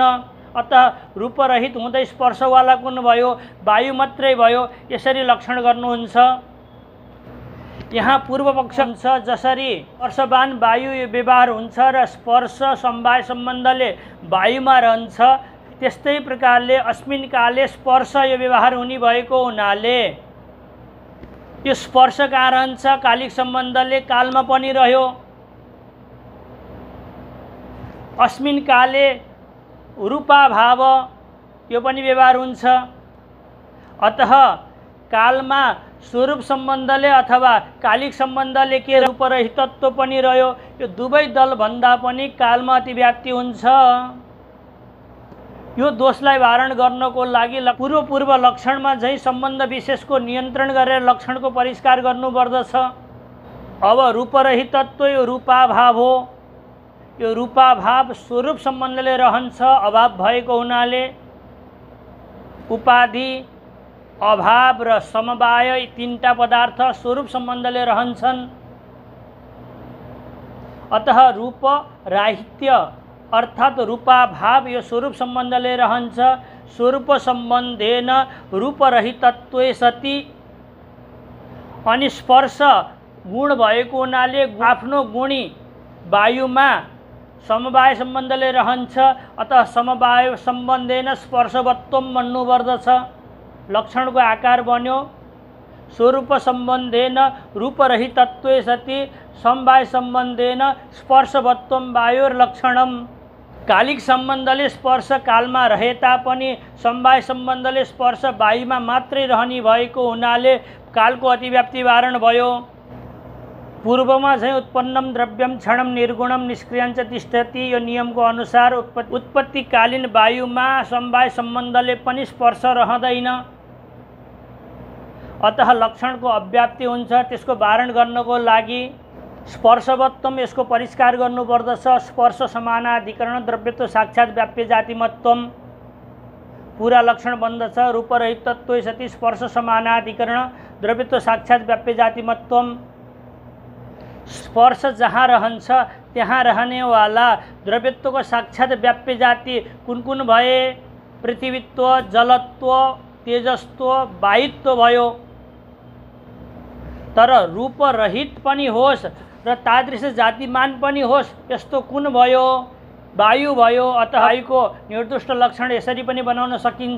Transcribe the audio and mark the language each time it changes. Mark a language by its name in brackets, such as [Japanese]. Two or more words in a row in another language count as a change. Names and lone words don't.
[Nepali] अतः रूपरहित हुँदै स्पर्शवाला कुन भयो? वायु मात्रै भयो। यसरी लक्षण गर्नुहुन्छ। यहाँ पूर्व पक्ष हुन्छ, जसरी स्पर्शवान वायु व्यवहार हुन्छ र स्पर्श समवाय सम्बन्धले वायुमा रहन्छ, त्यस्तै प्रकारले [Sanskrit] अस्मिन् काले [Nepali] स्पर्श यो व्यवहार हुने भएको हुनाले यो स्पर्श कहाँ रहन्छ? कालिक सम्बन्धले कालमा पनि रह्यो। [Sanskrit] अस्मिन् काले [Nepali] रूपाभाव यो पनि व्यवहार हुन्छ। अतः कालमा स्वरूप सम्बन्धले अथवा कालिक सम्बन्धले के रूपरहितत्व पनि रह्यो। यो दुवै दल भन्दा पनि कालमा अतिव्याप्ति हुन्छ। यो दोषलाई वारण गर्नको लागि पूर्व लक्षणमा झै सम्बन्ध विशेषको नियन्त्रण गरेर लक्षणको परिष्कार गर्नुपर्दछ। अब रूपरहितत्व यो रूपाभाव हो। यो रूपाभाव स्वरूप सम्बन्धले रहन्छ, अभाव भएको हुनाले उपाधि, अभाव र समवाय यी तीनटा पदार्थ स्वरूप सम्बन्धले रहन्छन्। अतः रूप राहित्य अर्थात रूपाभाव यो स्वरूप सम्बन्धले रहन्छ। [Sanskrit] स्वरूप सम्बन्धेन रूपरहितत्वे सति। [Nepali] अनि स्पर्श गुण भएको हुनाले आफ्नो गुणी वायुमा समवाय सम्बन्धले रहन्छ। अतः [Sanskrit] समवाय सम्बन्धेन स्पर्शवत्वम [Nepali] भन्नुपर्दछ। लक्षणको आकार बन्यो। [Sanskrit] स्वरूप सम्बन्धेन रूपरहितत्वे सति समवाय सम्बन्धेन स्पर्शवत्वम वायुर्लक्षणम। [Nepali] कालिक सम्बन्धले स्पर्श कालमा रहे तापनि समवाय सम्बन्धले स्पर्श वायुमा मात्रै रहने भएको हुनाले कालको अतिव्याप्ति वारण भयो। पूर्वमा चाहिँ [Sanskrit] उत्पन्नम द्रव्यम क्षणम निर्गुणम निष्क्रियञ्च तिष्ठति [Nepali] यो नियमको अनुसार उत्पत्तिकालीन वायुमा समवाय सम्बन्धले पनि स्पर्श रहँदैन। अतः लक्षणको अव्याप्ति हुन्छ। त्यसको वारण गर्नको लागि स्पर्शवत्वम यसको परिष्कार गर्नुपर्दछ। [Sanskrit] स्पर्श समानाधिकरण द्रव्यत्व साक्षात् व्याप्य जातिमत्वम [Nepali] पूरा लक्षण बन्दछ। [Sanskrit] रूपरहितत्व सति स्पर्श समानाधिकरण द्रव्यत्व साक्षात् व्याप्य जातिमत्वम। [Nepali] स्पर्श जहाँ रहन्छ त्यहाँ रहनेवाला द्रव्यत्वको साक्षात् व्याप्य जाति कुन कुन भए? पृथ्वीत्व, जलत्व, तेजस्त्व, वायुत्व भयो। तर रूपरहित पनि होस् र तादृश जातिमान पनि होस् यस्तो कुन भयो? वायु भयो। अतः वायुको निर्दिष्ट लक्षण यसरी पनि बनाउन सकिन्छ।